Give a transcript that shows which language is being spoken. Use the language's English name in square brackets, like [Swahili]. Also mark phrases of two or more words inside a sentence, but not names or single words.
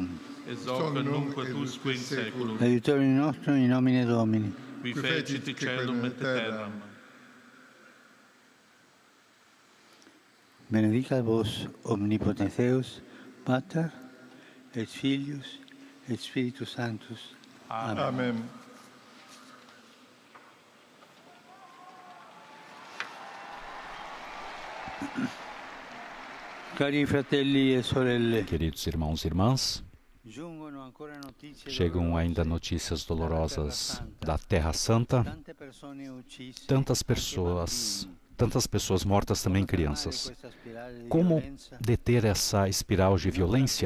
[Latin] Et hoc nunc et usque in saeculum. Aiutorium nostrum in nomine Domini. Qui fecit caelum et terram. Benedicat vos omnipotens Deus, Pater et Filius et Spiritus Sanctus. Amen. Amen. [Italian] Cari fratelli e sorelle, [Portuguese] Queridos irmãos e irmãs, chegam ainda notícias dolorosas da Terra Santa, tantas pessoas mortas, também crianças. Como deter essa espiral de violência?